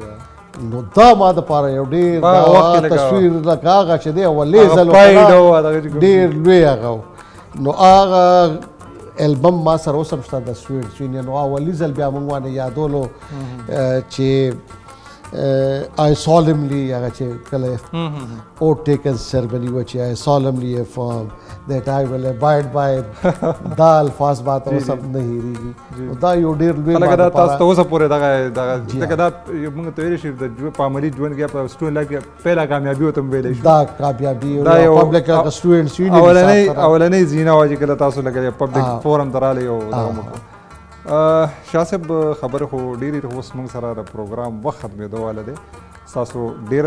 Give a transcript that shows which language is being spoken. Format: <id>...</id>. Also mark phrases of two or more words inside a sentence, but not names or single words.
<ps>نو دا ما دپاره یو ډېر تصویر لکه هغه چې دی اولې ځل ډېر لوی هغه نو هغه البم ما سره اوس هم شته د</ps> <en>students union</en> <ps>نو اولي ځل بیا موږ باندې یادولو چې</ps> <en>I solemnly</en> <ps>هغه چې کله</ps> <en>oath taken ceremony</en> <ps>و چې</ps> <en>I solemnly affirm that I will abide by</en> <ps>دا الفاظ بات اوس هم نه هېرېږي دا یو ډېر لوی لکه دا تاسو ته اوسه پورې دغه لکه دا موږ ته ویلی شي د په عملي ژوند کې په</ps> <en>student life</en> <ps>کې پهله کامیابي ورته هم ویلی شو دا کامیابي</ps> <en>public students union</en> <ps>اولنۍ زینه وه چې کله تاسو لکه</ps> <en>public forum</en> <ps>ته رالی او دغه مو شاه صاحب خبرې خو ډېرې اوس موږ سره د پروګرام وخت ختمېدو واله دی ستاسو ډېره</ps>